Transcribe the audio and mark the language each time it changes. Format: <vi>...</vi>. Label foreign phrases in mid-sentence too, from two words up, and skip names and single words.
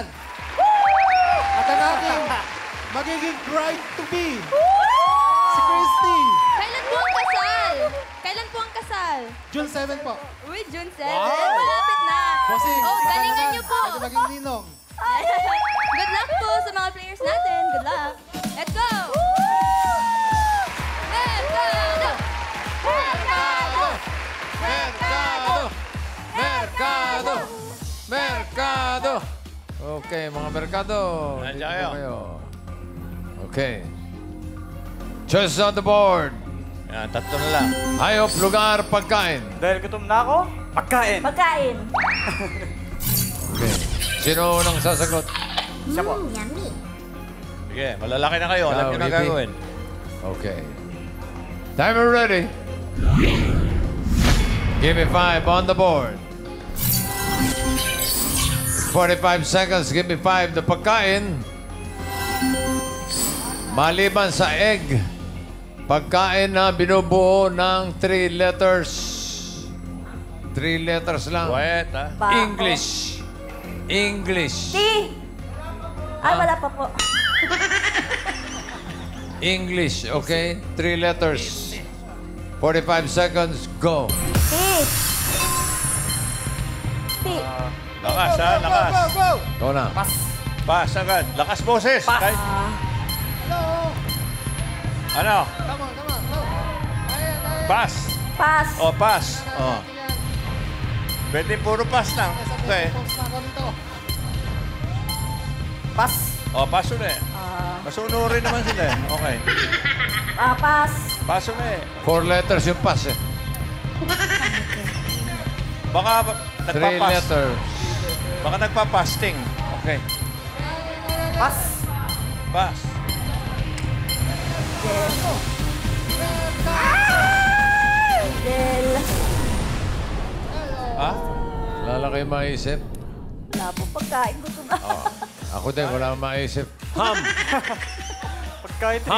<tl>At ang aking magiging</tl> <en>bride to be,</en> <tl>si Christy. Kailan po ang kasal? Kailan po ang kasal? June 7 po. Uy, June 7. Malapit na. Bossing, Oh, galingan niyo po. Ako maging ninong. Good luck po sa mga players natin.</tl> <en>Good luck. Let's go!</en> <tl>Mercado! Mercado! Mercado! Mercado! Mercado! Okay, mga Mercado. Nandiyan dito kayo.</tl> <en>Okay. Choices on the board.</en> <tl>Yan, tatlo na lang. Hayop, lugar, pagkain. Dahil gutom na ako, pagkain. Pagkain. Okay. Sino unang sasagot? Siya po. Sige, malalaki na kayo. Alam Ikaw, nyo na Ricky. gagawin.</tl> <en>Okay. Timer ready. Give me 5 on the board. 45 seconds. Give me 5</en> <tl>na pagkain. Maliban sa egg, pagkain na binubuo ng</tl> <en>3 letters. 3 letters</en> <tl>lang. Quiet, ha?</tl> <en>English. English.</en> <tl>Ay, wala pa po.</tl> <en>English, okay? 3 letters. 45 seconds, go.</en> <tl>Lakas, ha? Lakas. Go na. Pass agad. Lakas boses. Pass. Ano?</tl> <en>Come on, go. Pass. Pass.</en> <tl>O, pass. O. Pwede puro pass lang. Okay. Pass. O, pass ulit. Masunurin naman sila eh. Okay. Pass. Pass ulit.</tl> <en>4 letters</en> <tl>yung pass eh. Baka 3 nagpapass. letters. Baka nagpapasting. Okay. Pass. Pass. Del. Ha? Wala kayo maisip? Wala po pagkain ko ito na. Ako din, wala akong maisip. Ham! Pagkain 3</tl>